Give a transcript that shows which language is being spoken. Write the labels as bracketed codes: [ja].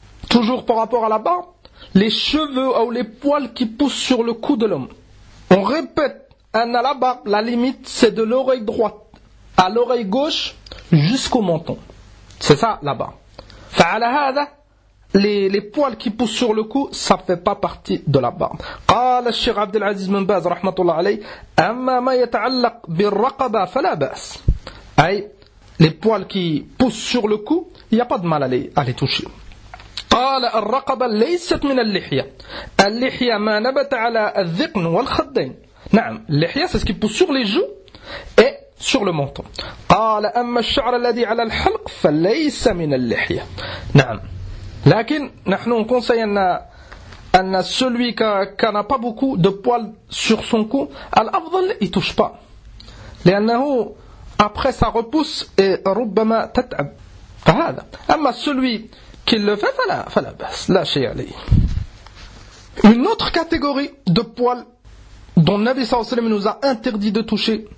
[fr] Toujours par rapport à la barbe, les cheveux ou les poils qui poussent sur le cou de l'homme. On répète أن la barbe, la limite c'est de l'oreille droite à l'oreille gauche jusqu'au menton. C'est ça la barbe. [ar] فعلى هذا [fr] les poils qui poussent sur le cou, ça ne fait pas partie de la barbe. [ar] قال الشيخ عبد العزيز بن باز رحمة الله عليه أما ما يتعلق بالرقبة فلا بأس. [fr] أي les poils qui poussent sur le cou, il n'y a pas de mal à les toucher. [ar] قال الرقبة ليست من اللحية. اللحية ما نبت على الذقن والخدين. نعم اللحية [fr] c'est ce qui pousse sur les joues et sur le menton. [ar] قال أما الشعر الذي على الحلق فليس من اللحية. نعم. لكن نحن نقول أن [fr] celui qui n'a pas beaucoup de poils sur son cou, الأفضل il touche pas. لأنه après ça repousse et [ar] ربما تتعب. فهذا. أما [fr] celui qui le fait [ar] فلا بس لا شيء عليه. [fr] Une autre catégorie de poils dont Nabi صلى الله عليه وسلم nous a interdit de toucher.